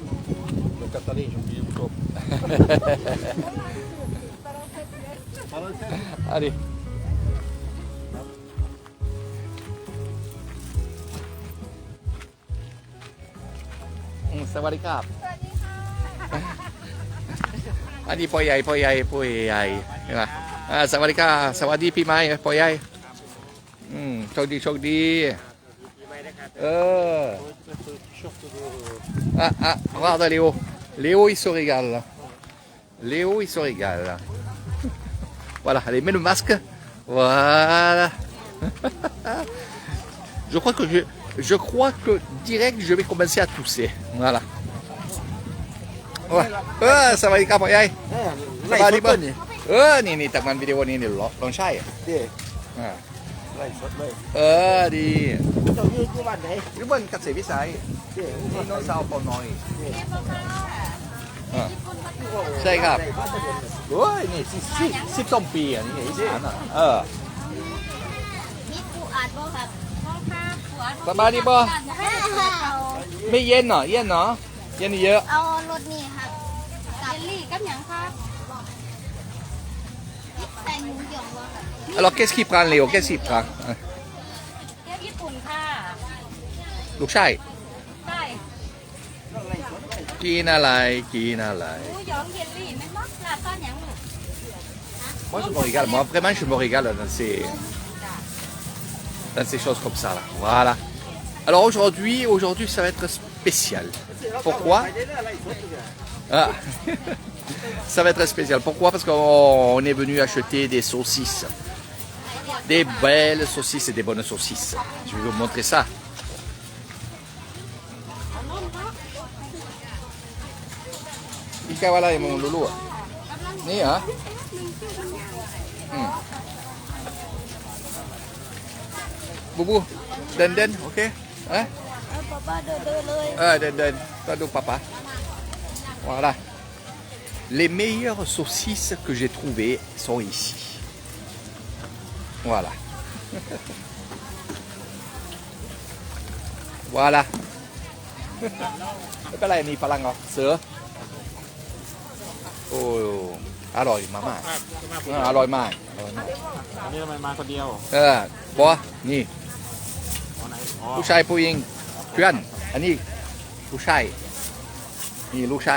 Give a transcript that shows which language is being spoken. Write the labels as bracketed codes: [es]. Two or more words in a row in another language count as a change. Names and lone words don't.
[fr] Donc attendez, j'ai oublié le top. Allez. Ça va les câbles. [th] อันนี้พ่อใหญ่พ่อใหญ่พ่อใหญ่เห็นไหมสวัสดีค่ะสวัสดีพี่ไม้พ่อใหญ่โชคดีโชคดี [fr] regarde Léo Léo il se régale Léo il se régale voilà allez mets le masque voilà je crois que direct je vais commencer à tousser voilà [th] สวัสดีครับพ่อใหญ่สวัสดีเปิ้ลนี่จากมันวิดีโอนี้เนี่ยลองใช่ ไล่สดเลย ดี เจ้าอยู่บ้านไหน อยู่บ้านเกษตรวิสัยนี่น้องสาวปอน้อยใช่ครับโอ้ยนี่12 ปีอ่ะนี่อีสาน [tts] มีปูอัดบ่ครับพ่อค่ะปูอัด [th] สบายดีป่ะไม่เย็นเหรอเย็นเนาะเย็นเยอะ [tts] เอารถนี่ครับกับเยลลี่กับหยังครับแต่งหมูหยองบ่ครับ [fr] alors qu'est-ce qu'il prend Léo qu'est-ce qu'il prend [th] เที่ยวญี่ปุ่นค่ะ ลูกชาย ใช่ กินอะไรกินอะไร [tts] หมูหยองเยลลี่แม่นบ่ลาบต้นหยังลูก [fr] moi je me régale moi vraiment je me régale dans ces choses comme ça là voilà alors aujourd'hui ça va être spécial pourquoi ça va être spécial pourquoi parce qu'on est venu acheter des saucisses des belles saucisses et des bonnes saucisses je vais vous montrer ça Ika wala yung lulu ni ha Bubu den ok hein [th] papa เดินเลย den tado [fr] papa voilà les meilleures saucisses que j'ai trouvées sont ici voilà voilà [th] ไม่เป็นไรมีพลังเหรอเสือโอ้อร่อยมากอร่อยมาก อันนี้ทำไมมาคนเดียว บอนี่ ไหน ผู้ชายผู้หญิงเพื่อนอันนี้ผู้ชายนี่ลูกชาย